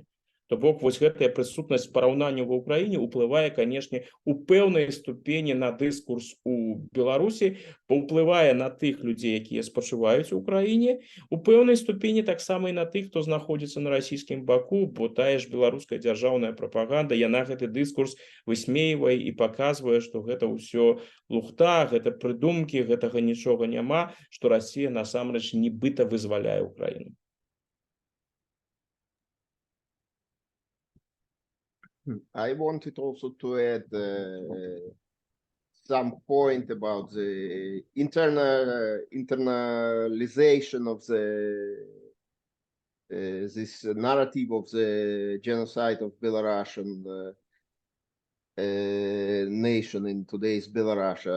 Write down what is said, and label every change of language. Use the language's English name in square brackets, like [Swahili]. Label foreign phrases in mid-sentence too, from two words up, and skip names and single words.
[Belarusian] То бок, вось гэтая прысутнасць параўнання ва ўкраіне ўплывае, канешне, у пэўнай ступені на дыскурс у Беларусі, паўплывае на тых людзей, якія спачуваюць у краіне, у пэўнай ступені таксама і на тых, хто знаходзіцца на расійскім баку, бо тая ж беларуская дзяржаўная прапаганда, яна гэты дыскурс высмейвае і паказвае, што гэта ўсё лухта, гэта прыдумкі, гэтага нічога няма, што Расія насамрэч нібыта вызваляе Украіну. [English] I wanted also to add some point about the internalization of this narrative of the genocide of Belarusian nation in today's Belarus.